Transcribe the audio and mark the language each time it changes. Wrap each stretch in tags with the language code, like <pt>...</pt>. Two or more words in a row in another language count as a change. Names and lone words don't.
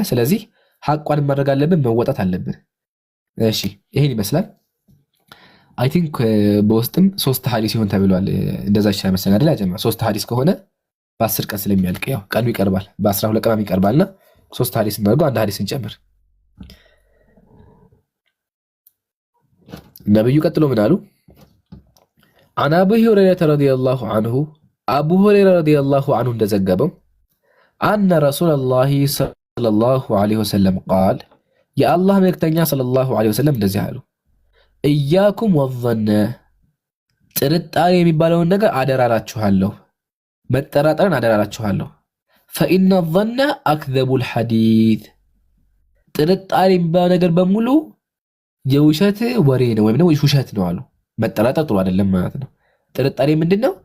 <am>ስለዚህ ሐቋን ማድረግ አለብን፣ መወጣት አለብን። እሺ ይሄን ይመስላል።</am> <en>I think</en> <am>በውስጥም 3 ሐዲስ ይሆን ተብሏል። እንደዛ ይሻል መሰለኝ አይደል? ያጀማ 3 ሐዲስ ከሆነ በ10 ቀን ስለሚያልቅ ያው ቀኑ ይቀርባል፣ በ12 ቀን ይቀርባልና 3 ሐዲስ እናድርገው፣ አንድ ሐዲስ እንጨምር። ነብዩ ቀጥሎ ምን አሉ?</am> <ar>عن أبي هريرة رضي الله عنه أبو هريرة رضي الله عنه እንደዘገበው أن رسول الله صلى الله عليه وسلم قال يا الله መልእክተኛ صلى الله عليه وسلم እንደዚህ አሉ። إياكم والظن</ar> <am>ጥርጣሬ የሚባለውን ነገር አደራላችኋለሁ። መጠራጠርን አደራላችኋለሁ።</am> <ar>فإن الظن أكذب الحديث</ar> <am>ጥርጣሬ የሚባለው ነገር በሙሉ የውሸት ወሬ ነው ወይም ደግሞ ውሸት ነው አሉ። መጠራጠር ጥሩ አይደለም ማለት ነው። ጥርጣሬ ምንድን ነው?</am>